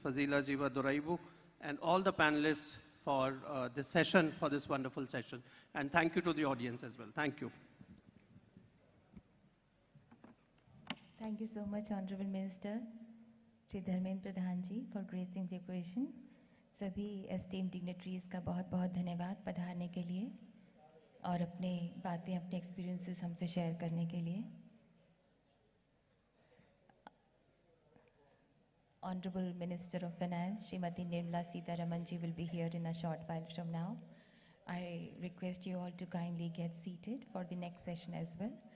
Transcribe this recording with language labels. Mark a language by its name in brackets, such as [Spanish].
[English] Fazila Jiva Doraibu, and all the panelists for this session, for this wonderful session. And thank you to the audience as well. Thank you. Thank you so much, Honorable Minister Shri Dharmendra Pradhan Ji, for gracing the occasion. [Hindi] सभी [English] esteemed dignitaries [Hindi] का बहुत-बहुत धन्यवाद पधारने के लिए और अपने बातें, अपने experiences हमसे share करने के लिए. [English] Honorable Minister of Finance, Srimati Nirmala Sitharaman ji will be here in a short while from now. I request you all to kindly get seated for the next session as well.